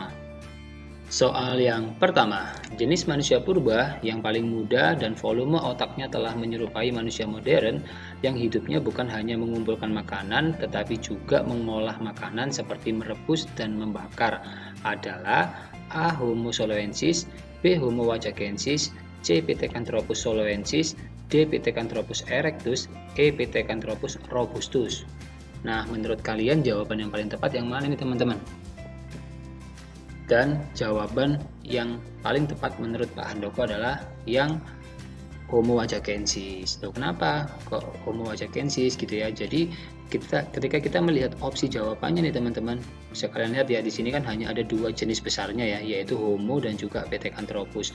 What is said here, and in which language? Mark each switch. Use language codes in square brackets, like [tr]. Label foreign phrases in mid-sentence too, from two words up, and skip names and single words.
[id] Soal yang pertama, jenis manusia purba yang paling muda dan volume otaknya telah menyerupai manusia modern yang hidupnya bukan hanya mengumpulkan makanan tetapi juga mengolah makanan seperti merebus dan membakar adalah A. Homo soloensis, B. Homo wajakensis, C. Pithecanthropus soloensis, D. Pithecanthropus erectus, E. Pithecanthropus robustus. Nah, menurut kalian jawaban yang paling tepat yang mana nih teman-teman? Dan jawaban yang paling tepat menurut Pak Handoko adalah yang Homo wajakensis. Loh, kenapa kok Homo wajakensis gitu ya? Jadi ketika kita melihat opsi jawabannya nih teman-teman, bisa kalian lihat ya, di sini kan hanya ada dua jenis besarnya ya, yaitu Homo dan juga Pithecanthropus.